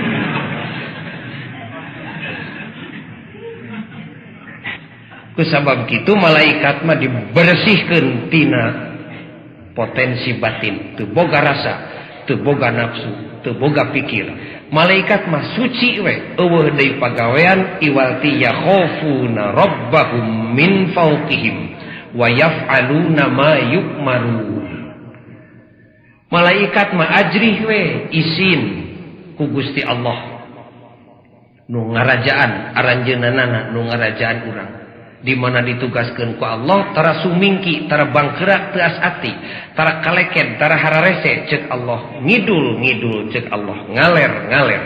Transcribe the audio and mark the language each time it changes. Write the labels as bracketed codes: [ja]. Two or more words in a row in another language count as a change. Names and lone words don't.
[su] Kusabab kitu malaikat mah dibersihkeun tina potensi batin, teu boga rasa, teu boga nafsu, teu boga pikir. Malaikat mah suci we, eueuh deui pagawean iwalti [ar] يخافون ربهم من فوقهم ويفعلون ما يؤمرون. [su] Malaikat mah ajrih we, isin ku Gusti Allah. Nu ngarajaan aranjeunana nu ngarajaan urang. Di mana ditugaskeun ku Allah tara sumingki, tara bangkerak teu asati, tara kaleken, tara hararese ceuk Allah, ngidul ceuk Allah, ngaler.